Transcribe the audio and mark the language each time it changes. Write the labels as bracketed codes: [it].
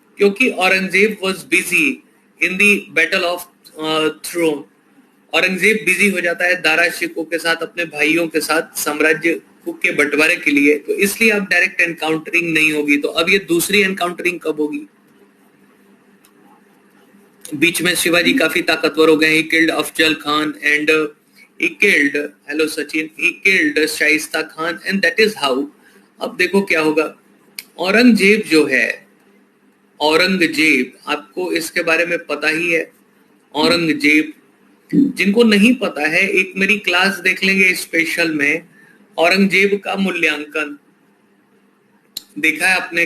[en] क्योंकि Aurangzeb was busy in the battle of throne. [hi] Aurangzeb busy हो जाता है दारा शिकोह के साथ, अपने भाइयों के साथ साम्राज्य के बंटवारे के लिए, तो इसलिए अब डायरेक्ट एनकाउंटरिंग नहीं होगी। तो अब ये दूसरी एनकाउंटरिंग कब होगी? बीच में शिवाजी काफी ताकतवर हो गए। [en] He killed Afzal Khan and he killed, hello Sachin, he killed Shaista Khan and that is how। [hi] अब देखो क्या होगा, औरंगजेब जो है, औरंगजेब आपको इसके बारे में पता ही है। औरंगजेब जिनको नहीं पता है, एक मेरी क्लास देख लेंगे स्पेशल में, औरंगजेब का मूल्यांकन देखा है आपने?